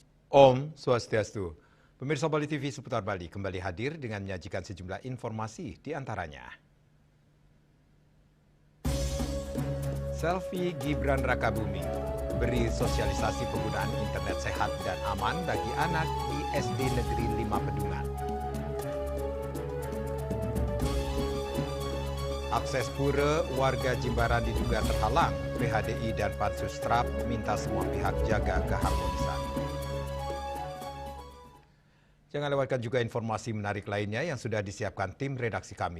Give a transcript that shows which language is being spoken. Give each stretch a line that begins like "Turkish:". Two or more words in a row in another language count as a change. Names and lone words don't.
Indonesian: Om Swastiastu. Pemirsa Bali TV seputar Bali kembali hadir dengan menyajikan sejumlah informasi di antaranya. Selfie Gibran Rakabuming beri sosialisasi penggunaan internet sehat dan aman bagi anak di SD Negeri 5 Pedungan. Akses pura warga Jimbaran diduga terhalang. PHDI dan Pansus Trap meminta semua pihak jaga keharmonisan. Jangan lewatkan juga informasi menarik lainnya yang sudah disiapkan tim redaksi kami.